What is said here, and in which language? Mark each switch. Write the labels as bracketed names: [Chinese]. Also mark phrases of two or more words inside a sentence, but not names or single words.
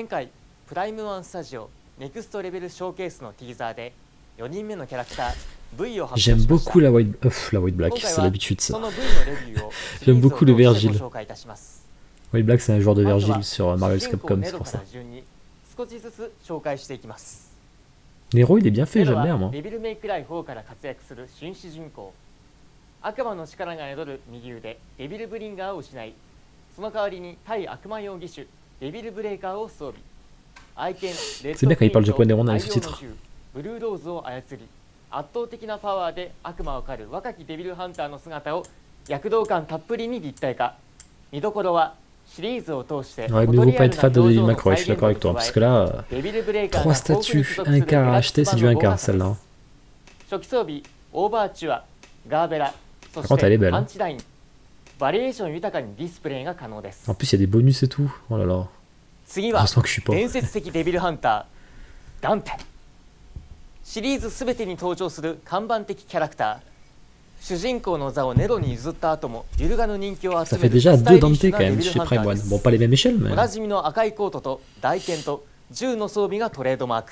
[French] J'aime beaucoup la White Black, c'est l'habitude ça. J'aime beaucoup le Virgile. White Black c'est un joueur de Virgile sur Marvel's Capcom, c'est pour ça. Nero il est bien fait, j'aime bien moi. [Japanese] 悪魔の力が宿る右腕デビルブリンガーを失い、その代わりに対悪魔用義手デビルブレーカーを装備。愛犬レッドペインと太陽の銃ブルーローズを操り、圧倒的なパワーで悪魔を狩る若きデビルハンターの姿を躍動感たっぷりに立体化。見どころは [French] Ouais, mais vous pas être fan de Devil May Cry, je suis d'accord avec toi, parce que là, 3 statues, un quart à acheter, c'est du un quart celle-là. Par contre, elle est belle. Hein. En plus, il y a des bonus et tout. Oh là là. Heureusement que je suis pas. [Japanese] シリーズすべてに登場する看板的キャラクター。主人公の座をネロに譲った後も揺るがぬ人気を集めるスタイリッシュなデビルハンターです。おなじみの赤いコートと大剣と銃の装備がトレードマーク。